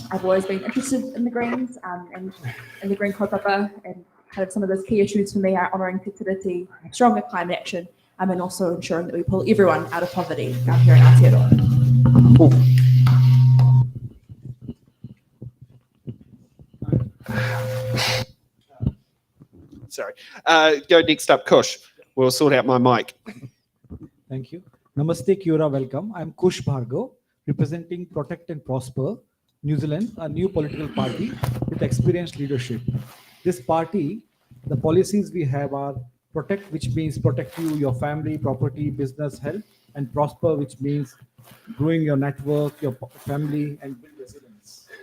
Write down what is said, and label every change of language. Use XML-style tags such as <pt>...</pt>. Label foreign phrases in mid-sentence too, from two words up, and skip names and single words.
<en>I've always been interested in the Greens and in the Green kaupapa, and kind of some of those key issues for me are honouring Te Tiriti, stronger climate action, and also ensuring that we pull everyone out of poverty here in Aotearoa. Sorry. Go next up, Kush. We'll sort out my mic. Thank you. Namaste,</en> <mi>kia ora,</mi> <en>welcome. I'm Kush Bhargav, representing Protect and Prosper, New Zealand, a new political party with experienced leadership. This party, the policies we have are Protect, which means protect you, your family, property, business, health, and Prosper, which means growing your network, your family, and build resilience.</en>